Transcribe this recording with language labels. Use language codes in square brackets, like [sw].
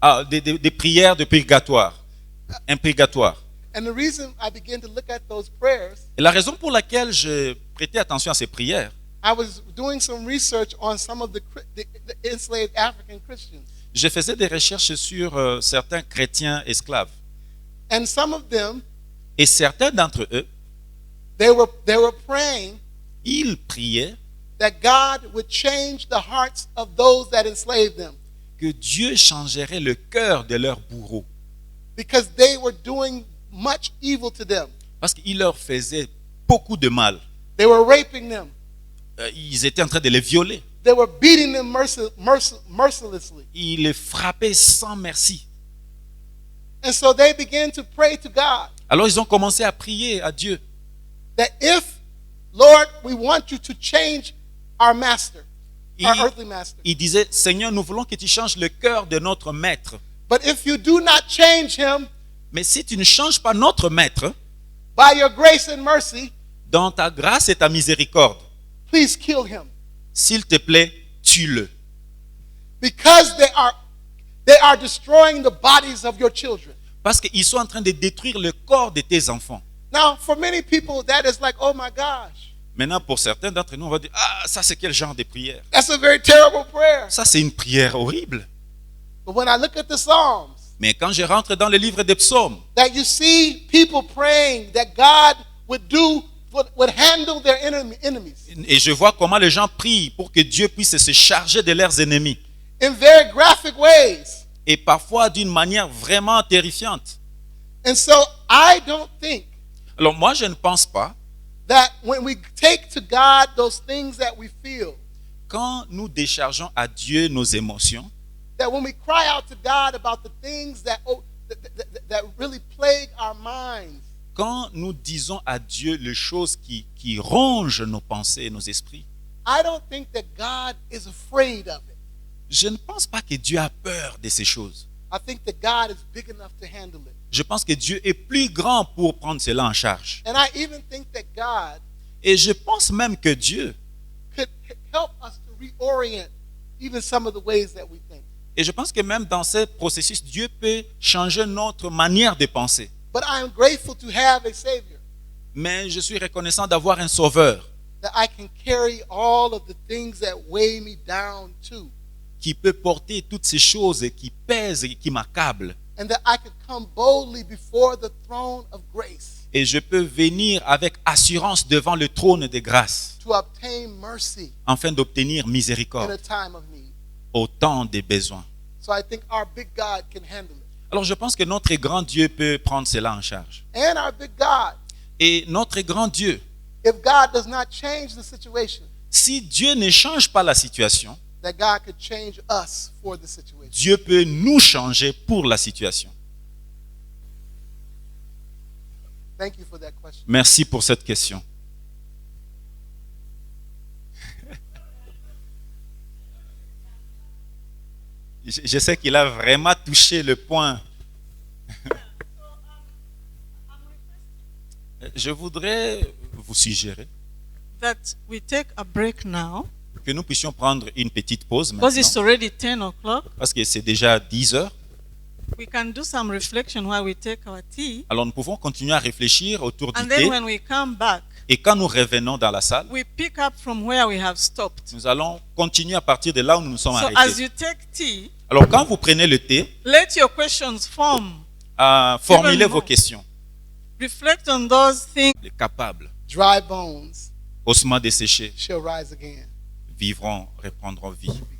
[fr] Des prières de purgatoire, impurgatoire. [en] And the reason I began to look at those prayers, [fr] et la raison pour laquelle je prêtais attention à ces prières, [en] I was doing some research on some of the enslaved African Christians. [fr] Je faisais des recherches sur certains chrétiens esclaves. [en] And some of them, [fr] et certains d'entre eux, [en] they were praying, [fr] ils priaient [en] that God would change the hearts of those that enslaved them. [fr] Que Dieu changerait le cœur de leurs bourreaux. [en] Because they were doing much evil to them. [fr] Parce qu'il leur faisait beaucoup de mal. [en] They were raping them. [fr] ils étaient en train de les violer. [en] They were beating them mercilessly. [fr] Ils les frappaient sans merci. [en] And so they began to pray to God [fr] Alors ils ont commencé à prier à Dieu. [en] that if, Lord, we want you to change our master, our earthly master. [fr] Ils disaient, Seigneur, nous voulons que tu changes le cœur de notre maître. [en] But if you do not change him [fr] Mais si tu ne changes pas notre maître, [en] by your grace and mercy, [fr] dans ta grâce et ta miséricorde, [en] please kill him. [fr] s'il te plaît, tue-le. [en] Because they are destroying the bodies of your children. [fr] Parce qu'ils sont en train de détruire le corps de tes enfants. [en] Now, for many people, that is like, oh my gosh, [fr] Maintenant, pour certains d'entre nous, on va dire, ah, ça c'est quel genre de prière? [en] that's a very terrible prayer. [fr] Ça c'est une prière horrible. [en] But when I look at the Psalms, [fr] Mais quand je rentre dans le livre des psaumes, [en] that you see people praying that God would handle their enemies [fr] et je vois comment les gens prient pour que Dieu puisse se charger de leurs ennemis. [en] in very graphic ways. [fr] Et parfois d'une manière vraiment terrifiante. [en] And so I don't think [fr] Alors moi, je ne pense pas, [en] that when we take to God those things that we feel, [fr] quand nous déchargeons à Dieu nos émotions, [en] that when we cry out to God about the things that really plague our minds, [fr] quand nous disons à Dieu les choses qui rongent nos pensées et nos esprits, [en] I don't think that God is afraid of it. [fr] je ne pense pas que Dieu a peur de ces choses. [en] I think that God is big enough to handle it. [fr] Je pense que Dieu est plus grand pour prendre cela en charge. [en] And I even think that God [fr] Et je pense même que Dieu, [en] could help us to reorient even some of the ways that we think. [fr] et je pense que même dans ce processus, Dieu peut changer notre manière de penser. [en] But I am grateful to have a Savior [fr] Mais je suis reconnaissant d'avoir un sauveur [en] that I can carry all of the things that weigh me down to, [fr] qui peut porter toutes ces choses qui pèsent et qui m'accablent. [en] and that I could come boldly before the throne of grace [fr] Et je peux venir avec assurance devant le trône de grâce [en] to obtain mercy [fr] afin d'obtenir [en] in a [fr] miséricorde [en] time of need. [fr] au temps des besoins. [en] So I think our big God can handle it. [fr] Alors je pense que notre grand Dieu peut prendre cela en charge. [en] And our big God, [fr] Et notre grand Dieu, [en] if God does not change the situation, [fr] si Dieu ne change pas la situation, [en] that God could change us for the situation. [fr] Dieu peut nous changer pour la situation. [en] Thank you for that question. [fr] Merci pour cette question. Je sais qu'il a vraiment touché le point. Je voudrais vous suggérer [en] that we take a break now [fr] que nous puissions prendre une petite pause [en] because it's [fr] maintenant, [en] already 10 o'clock. [fr] parce que c'est déjà 10 heures. [en] We can do some reflection while we take our tea. [fr] Alors nous pouvons continuer à réfléchir autour du [en] And then [fr] thé. [en] when we come back, [fr] Et quand nous revenons dans la salle, [en] we pick up from where we have stopped. [fr] nous allons continuer à partir de là où nous nous sommes [en] So as [fr] arrêtés. [en] you take tea, [fr] Alors quand vous prenez le thé, [en] let your questions form. [fr] formulez [en] Even [fr] vos [en] more. [fr] questions. [en] Reflect on those things. [fr] Les capables, [en] Dry bones [fr] ossements desséchés, [en] shall rise again. [fr] vivront, reprendront vie.